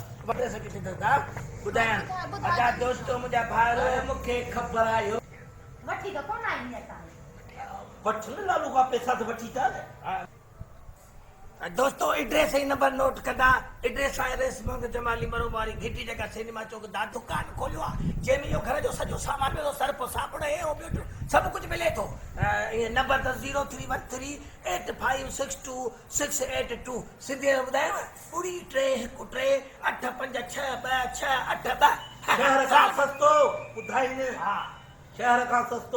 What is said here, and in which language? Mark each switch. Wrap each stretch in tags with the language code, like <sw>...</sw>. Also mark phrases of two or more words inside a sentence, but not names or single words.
<sd>वठे सघी थी ॿुधायां अदा दोस्तो मुंहिंजा भाउर मूंखे ख़बर आहे वठी त कोन आई असां वठ न लालू खां पैसा त वठी था न। दोस्तो एड्रेस ही नंबर नोट कंदा। एड्रेस आहे रेशम जमाली मरो वारी घिटी जगह सिनेमा चौक दा दुकान खोलियो आहे जंहिंमें इहो घर जो सॼो सामान मिलो, सर्फ साबुण हे हो ॿियो सभु कुझु मिले थो। इहे नंबर त 03138562 सिंधी में ॿुधायांव 31313856262। शहर खां सस्तो ॿुधाईनि। हा शहर खां सस्तो।</sd>